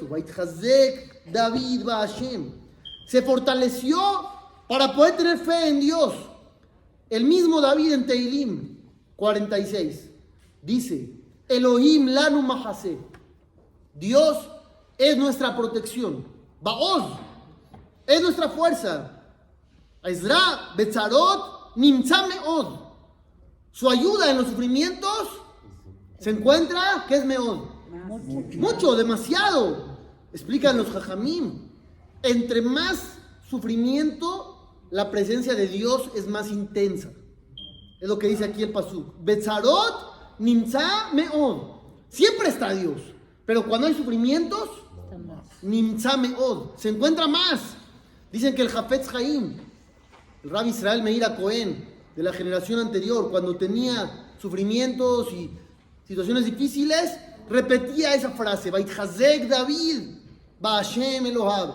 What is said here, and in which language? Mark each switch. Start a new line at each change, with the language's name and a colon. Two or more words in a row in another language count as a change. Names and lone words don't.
Hebrew: ויתחזק דוד בה.
Spanish: Se fortaleció para poder tener fe en Dios. El mismo David en Teilim 46 dice:
Hebrew: אלהים לנו מחסה.
Spanish: Dios es nuestra protección. Baoz es nuestra fuerza.
Hebrew: עזרה בצרות נמצא מאד.
Spanish: Su ayuda en los sufrimientos se encuentra, ¿qué es meod? Mucho, demasiado. Explican los jajamim. Entre más sufrimiento, la presencia de Dios es más intensa. Es lo que dice aquí el pasuk.
Hebrew: בצרות נמצא מאד.
Spanish: Siempre está Dios. Pero cuando hay sufrimientos,
Hebrew: נמצא מאד,
Spanish: se encuentra más. Dicen que el Hafetz Haim, el Rabbi Israel Meir Cohen, de la generación anterior, cuando tenía sufrimientos y situaciones difíciles, repetía esa frase:
Hebrew: ויתחזק דוד בה׳ אלהיו.